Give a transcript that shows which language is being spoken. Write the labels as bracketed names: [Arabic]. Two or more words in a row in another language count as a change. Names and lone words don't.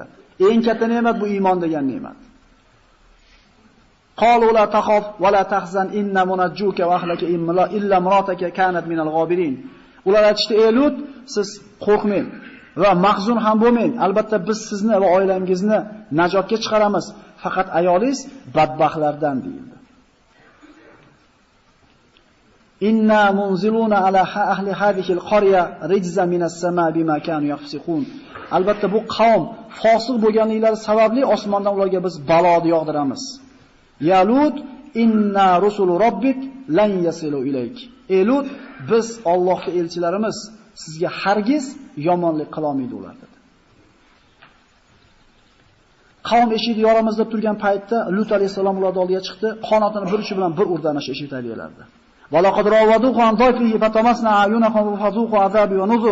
[Uzbek] Eng katta ne'mat bu iymon degan ne'mat. [Arabic] قالوا لا تخف ولا تحزن إنا منجوك وأهلك إلا امرأتك كانت من الغابرين. [Uzbek] Ular aytishdi: "Ey Lut, siz qo'rqmang va mahzun ham bo'lmang. Albatta biz sizni va oilangizni najotga chiqaramiz. Faqat ayolingiz badbaxtlardan" deyildi. [Arabic] إنا منزلون على أهل هذه القرية رجزا من السماء بما كانوا يفسقون. [Uzbek] Albatta bu qavm fosiq bo'lganliklari sababli osmondan ularga biz baloni yog'diramiz. [Arabic] يا لوط إنا رسل ربك لن يصلوا إليك. [Uzbek] Ey Lut, biz Allohning elchilarimiz, sizga hargiz yomonlik qila olmaydi ular dedi. Qavm eshikni yoramiz deb turgan paytda Lut alayhisalom ularning oldiga chiqdi, qanotini bir uchi bilan bir urdanash eshik tagiyalardi. [Arabic] ولقد راودوه عن ضيفه فطمسنا أعينهم فذوقوا عذابي ونذر.